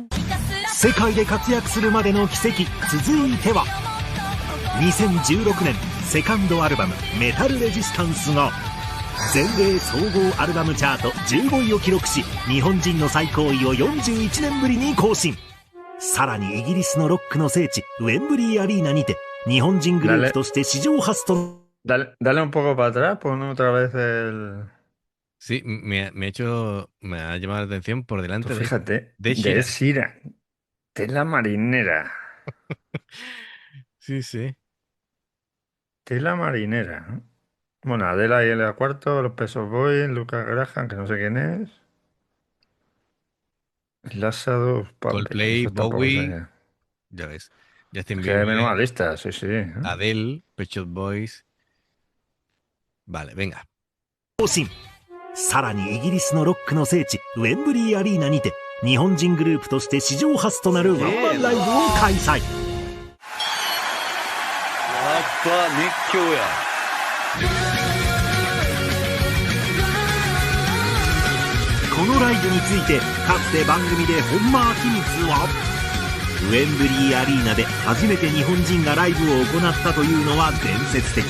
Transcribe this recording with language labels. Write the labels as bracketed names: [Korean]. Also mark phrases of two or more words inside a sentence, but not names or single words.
[Japanese] 世界で活躍するまでの奇跡、続いては2016年セカンドアルバム「メタルレジスタンス」が全米総合アルバムチャート15位を記録し、日本人の最高位を41年ぶりに更新。さらにイギリスのロックの聖地ウェンブリーアリーナにて日本人グループとして史上初と [Spanish] Dale un poco para atrás, pon otra vez el... Sí, me ha llamado la atención por delante pues fíjate, de Shira. Tela marinera. Sí. Tela marinera. Bueno, Adela y el cuarto, los Pesos Boys, Lucas Graham, que no sé quién es. Lazarus, Coldplay, Bowie. Ya ves. Justin Bieber. Que menuda lista, sí. Adele, Pet Shop Boys. Vale, venga. [Japanese] さらにイギリスのロックの聖地ウェンブリーアリーナにて日本人グループとして史上初となるワンマンライブを開催。やっぱ熱狂や。このライブについてかつて番組で本間明光はウェンブリーアリーナで初めて日本人がライブを行ったというのは伝説的。